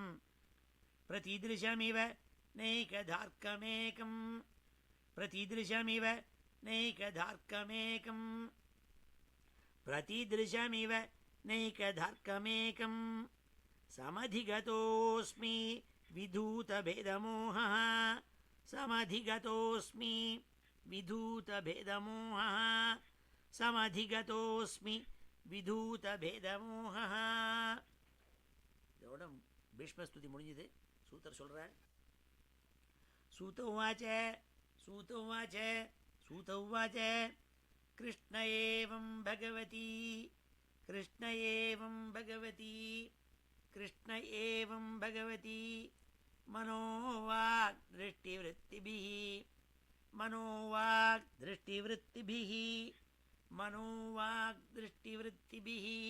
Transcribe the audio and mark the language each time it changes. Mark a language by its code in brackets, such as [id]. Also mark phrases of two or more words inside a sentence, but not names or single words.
[sa] प्रतिदृशमिव नैकधार्कमेकं, प्रतिदृशमिव नैकधार्कमेकं, प्रतिदृशमिव नैकधार्कमेकं. समधिगतोऽस्मि विधूतभेदमोहः, समधिगतोऽस्मि विधूतभेदमोहः, समधिगतोऽस्मि विधूतभेदमोहः. [ta] இதோட பீஷ்மஸ்துதி முடிஞ்சது. சூத்தர் சொல்றார். [sa] सूत उवाच, सूत उवाच, सूत उवाच. कृष्ण एवं भगवती, कृष्ण एवं भगवती, कृष्ण एवं भगवती. मनोवाक् दृष्टिवृत्तिभिः, मनोवाक् दृष्टिवृत्तिभिः, मनोवाक् दृष्टिवृत्तिभिः.